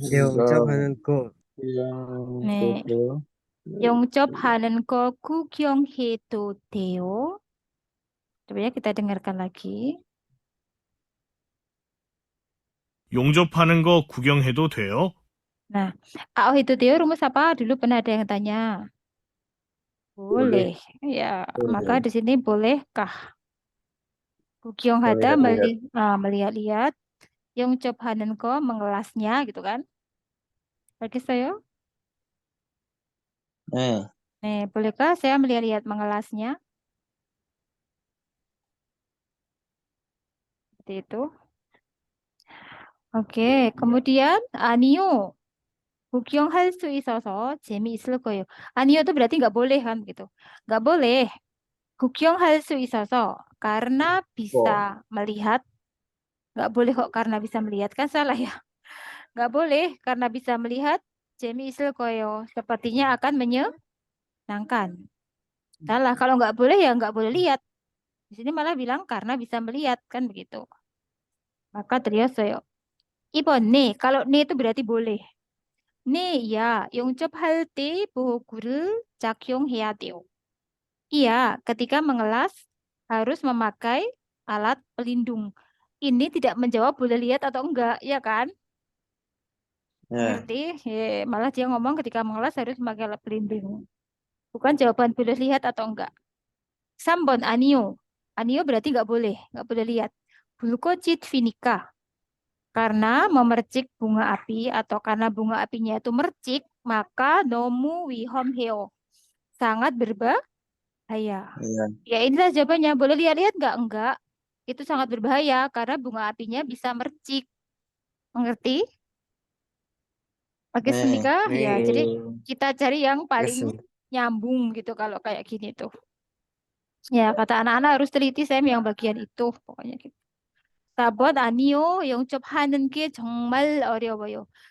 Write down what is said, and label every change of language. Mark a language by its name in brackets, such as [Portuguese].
[Korean] 영접하는 거. 네. 용접하는 거 구경해도 돼요? [Indonesian] Coba ya kita dengarkan lagi. [Korean] 용접하는 거 구경해도 돼요? [Indonesian] Nah, itu [Korean] 돼요 [Indonesian] rumus apa? Dulu pernah ada yang tanya. Boleh. Ya, maka di sini bolehkah? [Korean] 구경하다 [Indonesian] melihat-lihat. 용접하는 거 mengelasnya gitu kan? [Korean] 알겠어요? 네. [Indonesian] Nih, bolehkah saya melihat-lihat mengelasnya? Seperti itu. Oke, kemudian [Korean] 아니요. 구경할 수 있어서 재미있을 거예요. 아니요 [Indonesian] itu berarti nggak boleh kan gitu. Nggak boleh. [Korean] 구경할 수 있어서 [Indonesian] karena bisa melihat. Nggak boleh kok karena bisa melihat kan salah ya. Nggak boleh karena bisa melihat [Korean] 재미있을 거예요. [Indonesian] Sepertinya akan menyenangkan. Salah. Kalau nggak boleh ya nggak boleh lihat. Di sini malah bilang karena bisa melihat kan begitu. Maka [Korean] 드렸어요. 2번 네. [Indonesian] Kalau [Korean] 네 [Indonesian] itu berarti boleh. [Korean] 네, 야, 용접할 때 보호구를 착용해야 돼요. [Indonesian] Iya, ketika mengelas harus memakai alat pelindung. Ini tidak menjawab boleh lihat atau enggak, ya kan? [Korean] 네. [Indonesian] Ngerti? Malah dia ngomong ketika mengelas harus memakai alat pelindung. Bukan jawaban boleh lihat atau enggak. [Korean] 3번 아니요. [Indonesian] 아니요 berarti nggak boleh lihat. [Korean] 불꽃이 피니까. [Indonesian] Karena memercik bunga api atau karena bunga apinya itu mercik, maka [Korean] 너무 위험해요. [Indonesian] Sangat berbahaya. Iya. Ya inilah jawabannya. Boleh lihat-lihat nggak? Enggak. Itu sangat berbahaya karena bunga apinya bisa mercik. Mengerti? Oke, [Korean] 네. [Indonesian] Semika? Ya, jadi kita cari yang paling [Korean] 알겠습니다. [Indonesian] nyambung gitu kalau kayak gini tuh. Ya, kata anak-anak harus teliti Sam yang bagian itu. Pokoknya gitu. [Korean] 4번 아니요. 영접하는 게 정말 어려워요.